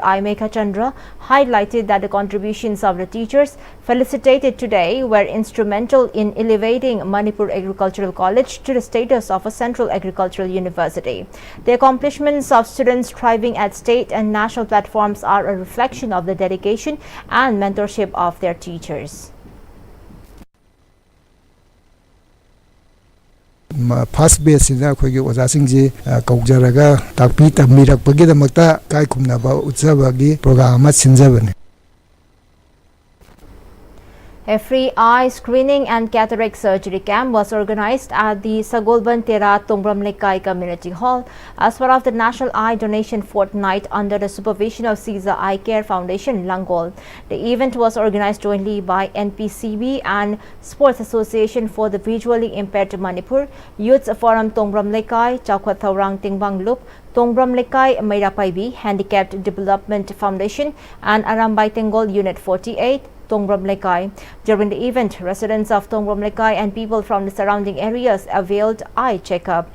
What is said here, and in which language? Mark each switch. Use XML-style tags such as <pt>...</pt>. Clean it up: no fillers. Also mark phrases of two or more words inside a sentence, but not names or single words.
<en>Aimeka Chandra, highlighted that the contributions of the teachers felicitated today were instrumental in elevating Manipur Agricultural College to the status of a central agricultural university. The accomplishments of students thriving at state and national platforms are a reflection of the dedication and mentorship of their teachers. First base is</en> <mni>akhoi oja singji kaujaraga takpi tamirak pagi damakta kai khumna ba utsabagi program ma sinjabane.</mni> <en>A free eye screening and cataract surgery camp was organized at the Sagolban Tera Tongbram Lekai Community Hall as part of the National Eye Donation Fortnight under the supervision of Caesar Eye Care Foundation, Langol. The event was organized jointly by NPCB and Sports Association for the Visually Impaired Manipur, Youth Forum Tongbram Lekai, Chakwat Thaurang Tingbang Loop, Tongbram Lekai Mairapaibi, Handicapped Development Foundation, and Arambay Tengol Unit 48, Tongbram Lekai. During the event, residents of Tongbram Lekai and people from the surrounding areas availed eye checkup.</en>